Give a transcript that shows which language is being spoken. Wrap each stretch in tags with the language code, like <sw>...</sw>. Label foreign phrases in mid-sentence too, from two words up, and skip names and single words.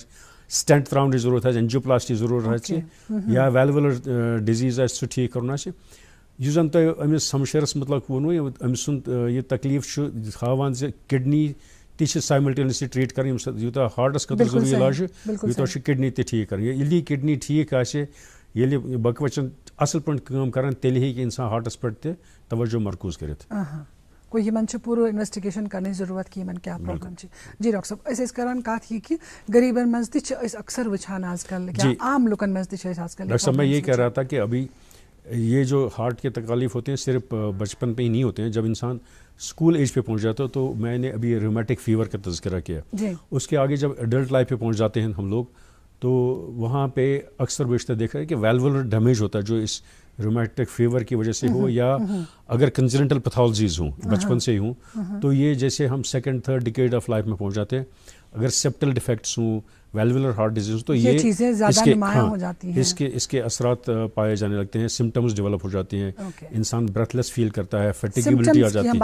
<ks>سٹینٹ تراونٕچ ضروٗرت آسہِ اینجیوپلاسٹی ضروٗرت آسہِ یا ویلوُلر ڈِزیٖز آسہِ سُہ ٹھیٖک کرُن آسہِ یُس زن تۄہہِ أمِس ہمشیرس مُتعلق ووٚنوٕ أمۍ سُنٛد یہِ تکلیٖف چھُ ہاوان زِ کڈنی تہِ چھِ</ks> <en>simultaneously treat</en> <ks>کرٕنۍ ییٚمہِ ساتہٕ یوٗتاہ ہارٹس خٲطرٕ ضروٗری علاج چھُ یوٗتاہ چھُ کڈنی تہِ ٹھیٖک کرٕنۍ ییٚلہِ کڈنی ٹھیٖک آسہِ ییٚلہِ بکوچ اصل پٲٹھۍ کٲم کران تیٚلہِ ہیٚکہِ انسان ہارٹس پٮ۪ٹھ تہِ توجہ مرکوٗز کٔرِتھ گوٚو یِمن چھِ پوٗرٕ انویسٹِگیشن کرنٕچ ضروٗرت کہِ یِمن کیٛاہ پرابلم چھِ جی ڈاکٹر صٲب أسۍ ٲسۍ کران کتھ یہِ کہِ غریٖبن منٛز تہِ چھِ أسۍ اکثر وٕچھان آز کل یا عام لُکن منٛز تہِ چھِ أسۍ آز کل</ks> <ur>ڈاکٹر صاحب میں یہ کہہ رہا تھا کہ ابھی یہ جو ہارٹ کے تکالیف ہوتے ہیں صرف بچپن پہ ہی نہیں ہوتے ہیں جب انسان</ur> <en>school age</en> <ur>پہ پہنچ جاتا ہے تو میں نے ابھی</ur> <en>rheumatic fever</en> <ur>کا تذکرہ کیا اس کے آگے جب</ur> <en>adult life</en> <ur>پہ پہنچ جاتے ہیں ہم لوگ تو وہاں پہ اکثر بیشتر دیکھا ہے کہ</ur> <en>valvular damage</en> <ur>ہوتا ہے جو اس</ur> <en>rheumatic fever</en> <ur>کی وجہ سے ہو یا اگر</ur> <en>congenital pathologies</en> <ur>ہوں بچپن سے ہی ہوں تو یہ جیسے ہم</ur> <en>second third decade of life</en> <ur>میں پہنچ جاتے ہیں اگر</ur> <en>septal defects</en> <ur>ہوں</ur> <en>valvular heart disease</en> <ur>تو یہ اس کے اثرات پائے جانے لگتے ہیں</ur> <en>symptoms develop</en> <ur>ہو جاتی ہیں انسان</ur> <en>breathless feel</en> <ur>کرتا ہے فیٹیگیبلٹی آ جاتی ہے.</ur>